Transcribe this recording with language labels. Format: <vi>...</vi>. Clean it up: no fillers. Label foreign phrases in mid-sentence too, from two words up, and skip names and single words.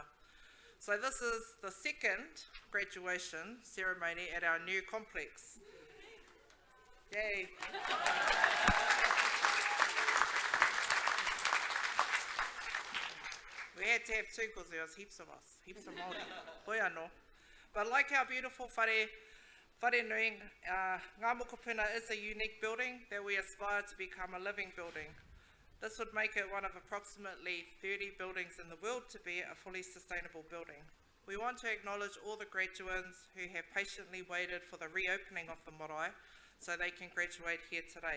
<en>So this is the second graduation ceremony at our new complex. Yay! We had to have two because there was heaps of us, heaps of Māori.</en> <mi>Hoi anō.</mi> <en>But like our beautiful</en> <mi>whare nui,</mi> <en>Ngā Mokopuna is a unique building that we aspire to become a living building. This would make it one of approximately 30 buildings in the world to be a fully sustainable building. We want to acknowledge all the graduates who have patiently waited for the reopening of the marae so they can graduate here today.</en>